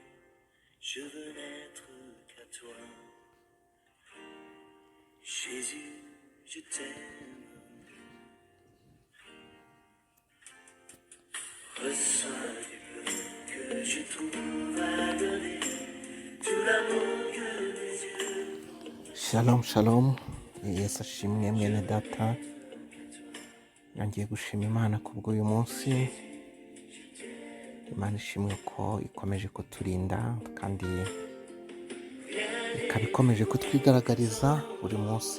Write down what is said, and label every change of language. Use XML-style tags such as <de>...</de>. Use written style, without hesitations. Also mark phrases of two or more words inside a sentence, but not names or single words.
<fr>Je veux n'être qu'à toi. Jésus, je t'aime. Reçois du peu que je trouve à donner, tout l'amour que mes yeux.</fr> <he>Shalom shalom,</he> <rw>Yesu ashimwe mwene data. Nongeye gushima Imana kubw'uyu munsi. Imana ishimwe ko ikomeje kuturinda kandi ikaba ikomeje kutwigaragariza buri munsi.</rw>